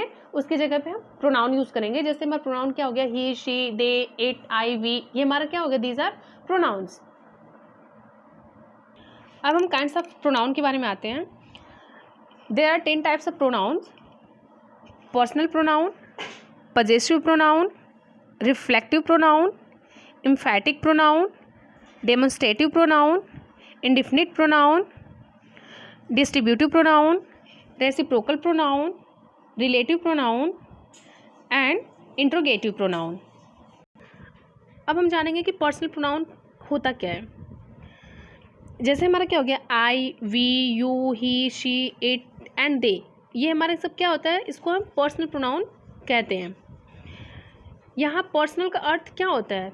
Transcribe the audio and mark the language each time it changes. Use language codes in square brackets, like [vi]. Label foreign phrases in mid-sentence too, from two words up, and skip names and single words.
[hi] उसकी जगह पे हम [en] pronoun use [hi] करेंगे. जैसे हमारा प्रोनाउन क्या हो गया? [en] He, she, they, it, I, we, [hi] ये हमारा क्या हो गया? [en] These are pronouns. [hi] अब हम [en] kinds of pronoun [hi] के बारे में आते हैं. [en] There are 10 types of pronouns: personal pronoun, possessive pronoun, reflective pronoun, emphatic pronoun, demonstrative pronoun, indefinite pronoun, distributive pronoun, reciprocal pronoun, relative pronoun and interrogative pronoun. [hi] अब हम जानेंगे कि [en] personal pronoun [hi] होता क्या है. जैसे हमारा क्या हो गया? [en] I, we, you, he, she, it and they, [hi] ये हमारे सब क्या होता है? इसको हम [en] personal pronoun [hi] कहते हैं. यहाँ पर्सनल का अर्थ क्या होता है?